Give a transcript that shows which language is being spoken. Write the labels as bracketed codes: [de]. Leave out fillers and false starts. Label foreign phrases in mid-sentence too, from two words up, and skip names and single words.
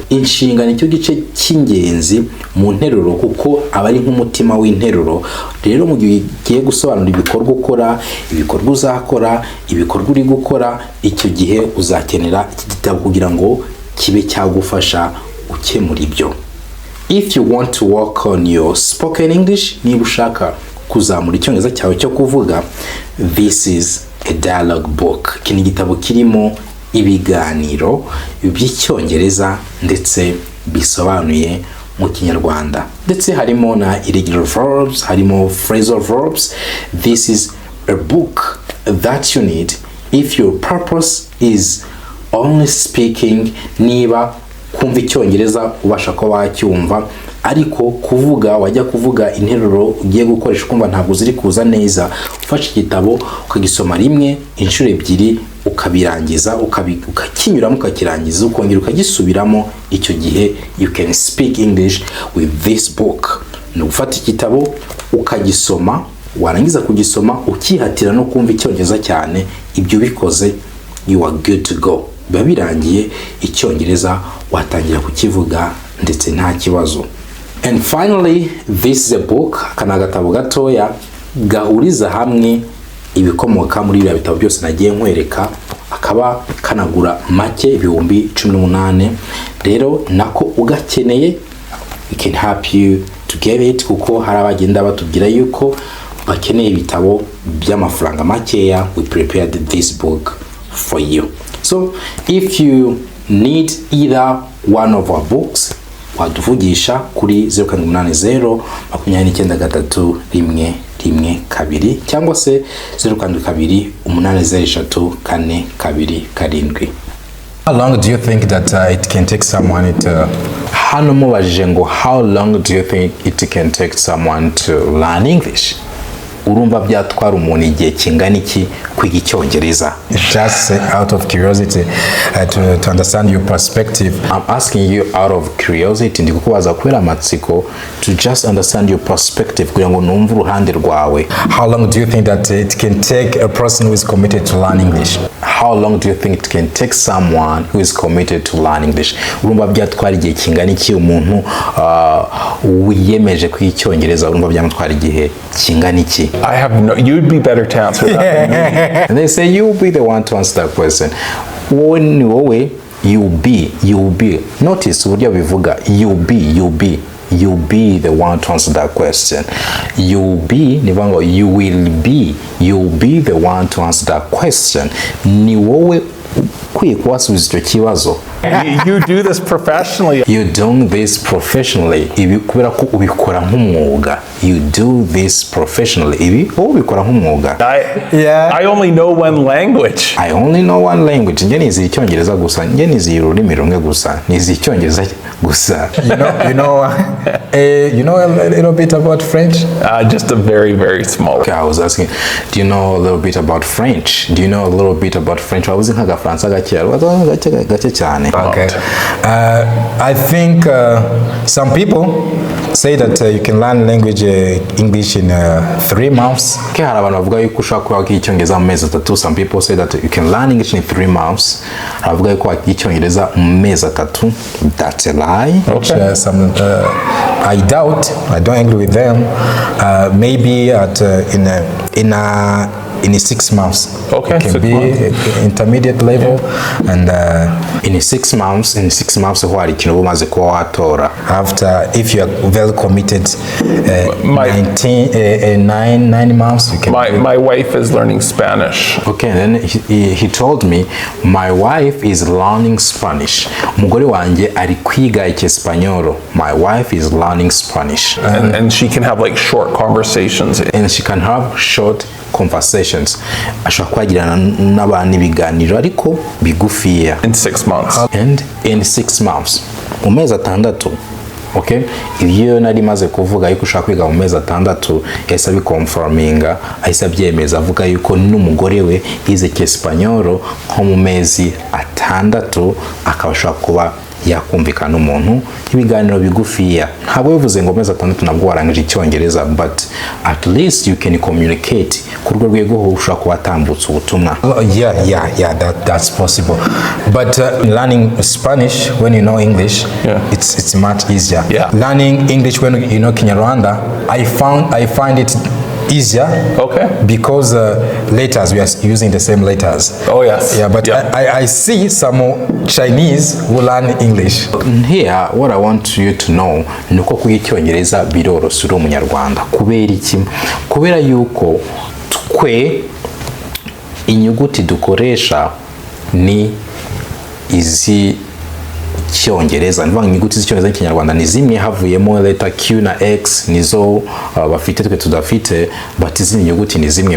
[rw] Inshinga nicyo gice cy'ingenzi mu nteruro kuko aba ari nk'umutima w'interuro. Rero mu gihe ugiye gusobanura ibikorwa ukora, ibikorwa uzakora, ibikorwa uri gukora, icyo gihe uzakenera iki gitabo kugira ngo kibe cyagufasha ukemura ibyo. [en] If you want to work on your spoken English, [rw] niba ushaka kuzamura Icyongereza cyawe cyo kuvuga, [en] this is a dialogue book. [rw] Iki ni igitabo kirimo ibiganiro by'Icyongereza ndetse bisobanuye mu Kinyarwanda. Ndetse harimo na [en] irregular verbs, [rw] harimo [en] phrasal verbs. This is a book that you need if your purpose is only speaking, [rw] niba kumva Icyongereza ubasha ko wacyumva, ariko kuvuga wajya kuvuga interuro ugiye gukoresha kumva ntabwo ziri kuza neza, ufashe igitabo ukagisoma rimwe inshuro ebyiri ukabirangiza ukakinyuramo ukakirangiza ukongera ukagisubiramo, icyo gihe [en] you can speak English with this book. [rw] Ni ufata igitabo ukagisoma, warangiza kugisoma ukihatira no kumva Icyongereza cyane, ibyo bikoze [en] you are good to go. [rw] Biba birangiye Icyongereza watangira kukivuga ndetse nta kibazo. [en] And finally, this is a book, [rw] kana gatabo gatoya gahuriza hamwe ibikomoka muri bya bitabo byose nagiye nkwereka, akaba kanagura make ibihumbi 18. Rero nako ugakeneye, [en] we can help you to get it, [rw] kuko hari abagenda batubwira yuko bakeneye ibitabo by'amafaranga makeya. [en] We prepared this book for you. So if you need either one of our books, [rw] waduvugisha kuri 0780 293112 cyangwa se 0728034227. [en] How long do you think that it can take someone to [rw] hano mubajije ngo [en] how long do you think it can take someone to learn English? [rw] Urumva byatwara umuntu igihe kingana iki kwiga Icyongereza? [en] Just out of curiosity, to understand your perspective. I'm asking you out of curiosity, [rw] ndi kukubaza kubera amatsiko, [en] to just understand your perspective [rw] kugira ngo numve uruhande rwawe. [en] How long do you think that it can take a person who is committed to learn English? How long do you think it can take someone who is committed to learn English? [rw] Urumva byatwara igihe kingana iki umuntu wiyemeje kwiga Icyongereza? Urumva byamutwara igihe kingana iki? [en] I have no, you'd be better to answer that. And they say you'll be the one to answer that question. When you'll be. Notice [rw] uburyo bivuga [en] you'll be the one to answer that question. You will be the one to answer that question. [rw] Ni wowe kwiye kubasubiza icyo kibazo. [en] You do this professionally. You're doing this professionally. [rw] Ibi kubera ko ubikora nk'umwuga. [en] You do this professionally. [rw] Ibi ubikora nk'umwuga. [en] I only know one language. I only know one language. [rw] Nje nizi Icyongereza gusa. Nje nizi ururimi rumwe gusa. Nizi Icyongereza gusa. [en] You know a little bit about French? Just a very, very small. Okay, I was asking, do you know a little bit about French? Do you know a little bit about French? I was in Fransa [rw] gache cyane. [en] Okay. I think some people say that you can learn language English in 3 months. [rw] Okay, hari abantu bavuga yuko ushobora kwiga Icyongereza mu mezi 3. [en] Some people say that you can learn English in 3 months. [rw] Bavuga yuko wakiga Icyongereza mu mezi 3. [en] That's a lie. Okay. Which, I doubt. I don't agree with them. Maybe in 6 months. Okay, it can 6 be months. Intermediate level, and in 6 months, [rw] wari ikintu umaze kuba watora. [en] After, if you are very committed, 9 months you can. My wife is learning Spanish. Okay, and then he told me my wife is learning Spanish. [rw] Umugore wanjye ari kwiga Icyesipanyolo. [en] My wife is learning Spanish. And she can have like short conversations. And she can have short conversations. [rw] Ashobora kwagirana n'abantu ibiganiro ariko bigufiya. [en] In 6 months. And in 6 months. [rw] Mu mezi 6. Okay? Iyo nari maze kuvuga yuko ushaka kwiga mu mezi 6, yahise abikonfirminga, ahise abyemeza avuga yuko n'umugore we yize Icyesipanyolo nko mu mezi 6 akaba ashobora kuba yakumvikana umuntu ibiganiro bigufiya. Ntabwo bivuze ngo mezi 6 nabwo warangije Icyongereza, [en] but at least you can communicate [rw] ku rwego ushobora kubatambutsa ubutumwa. [en] Yeah, that's possible. But learning Spanish when you know English, it's much easier. Yeah. Learning English when you know Kinyarwanda, I find it easier. Okay. Because letters, we are using the same letters. Oh yes. Yeah, but I see some Chinese who learn English. Here, what I want you to know, [rw] nuko kwiga Icyongereza biroroshye uri umunyarwanda. Kubera iki? Kubera yuko twe inyuguti dukoresha ni izi Icyongereza. Ndivanga inyuguti z'icyongereza n'ikinyarwanda ni zimwe, havuyemo letter Q na X nizo bafite twe tudafite, but izindi nyuguti ni zimwe.